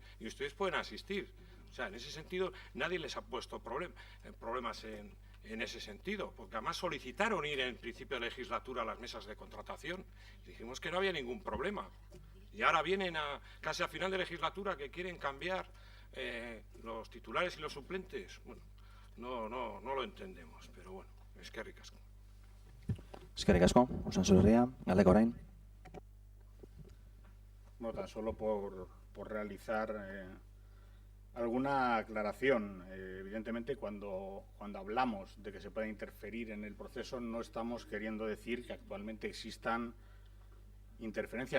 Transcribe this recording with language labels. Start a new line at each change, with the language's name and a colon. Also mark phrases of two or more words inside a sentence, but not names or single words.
Spanish: Y ustedes pueden asistir. O sea, en ese sentido, nadie les ha puesto problemas en ese sentido, porque además solicitaron ir en principio de legislatura a las mesas de contratación. Y dijimos que no había ningún problema. Y ahora vienen casi a final de legislatura que quieren cambiar los titulares y los suplentes. Bueno, no lo entendemos, pero bueno,
Basque: eskerrik asko. Eskerrik asko, Osasun Herria, Galdakao Orain.
Spanish: No, tan solo por realizar alguna aclaración. Evidentemente, cuando hablamos de que se pueda interferir en el proceso, no estamos queriendo decir que actualmente existan interferencias.